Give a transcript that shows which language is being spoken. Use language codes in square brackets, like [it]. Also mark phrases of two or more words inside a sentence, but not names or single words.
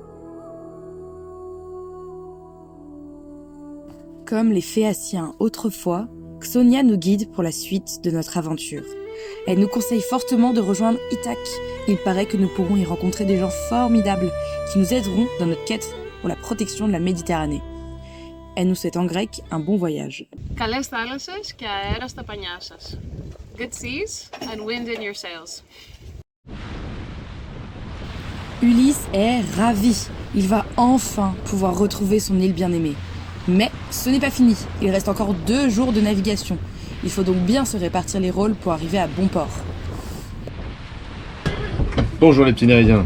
[fr] Comme les Phéaciens autrefois, Xonia nous guide pour la suite de notre aventure. Elle nous conseille fortement de rejoindre Ithaque. Il paraît que nous pourrons y rencontrer des gens formidables qui nous aideront dans notre quête pour la protection de la Méditerranée. Elle nous souhaite en grec un bon voyage. [el] Καλές θάλασσες και αέρα στα πανιά σας. [en] Good seas and wind in your sails. [fr] Ulysse est ravi. Il va enfin pouvoir retrouver son île bien-aimée. Mais ce n'est pas fini. Il reste encore 2 jours de navigation. Il faut donc bien se répartir les rôles pour arriver à bon port. Bonjour les petits Néridiens.